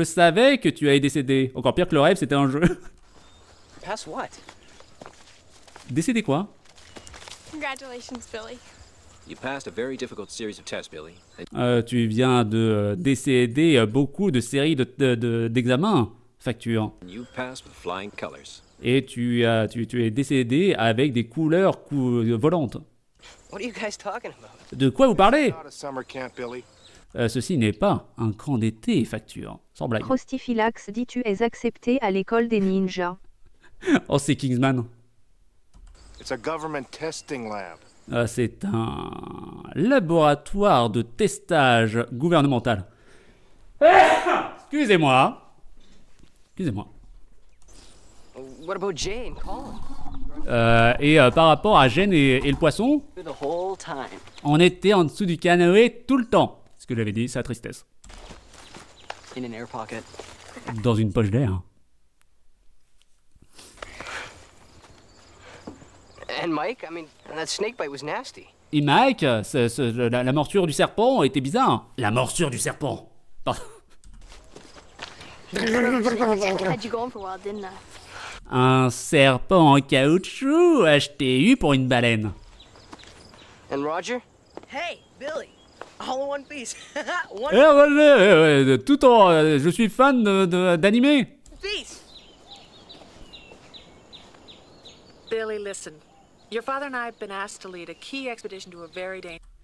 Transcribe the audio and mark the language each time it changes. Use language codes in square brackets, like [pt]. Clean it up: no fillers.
[fr] Je savais que tu allais décéder. Encore pire que le rêve, c'était un jeu. [en] Pass what? [fr] Décéder quoi? [en] Congratulations, Billy. You passed a very difficult series of tests, Billy. [fr] Tu viens de décéder beaucoup de séries d'examens, Facture. You passed with flying colors. Et tu es décédé avec des couleurs volantes. [en] What are you guys talking about? [fr] De quoi vous parlez? [en] Not a summer camp, Billy. [fr] Ceci n'est pas un camp d'été, Facture. Sans blague. Crostiflax dit tu es accepté à l'école des ninjas. Oh, c'est Kingsman. [en] It's a government testing lab. [fr] C'est un laboratoire de testage gouvernemental. Excusez-moi. Excusez-moi. [en] What about Jay and Colin? [fr] Et par rapport à Jen et le poisson, [en] The whole time. [fr] on était en dessous du canoë tout le temps. Ce que j'avais dit, c'est la tristesse. [en] In an air pocket. [fr] Dans une poche d'air. [en] And Mike, I mean, that snake bite was nasty. [fr] Et Mike, la morsure du serpent était bizarre. La morsure du serpent. Pardon. [en] Had you going for a while, didn't I? [fr] Un serpent en caoutchouc, je t'ai eu pour une baleine. [en] And Roger? Hey, Billy. All in one piece. One [fr] Tout en, je suis fan d'animé. [en] piece. Billy, listen. Your father and I have been asked to lead a key expedition to a very dangerous...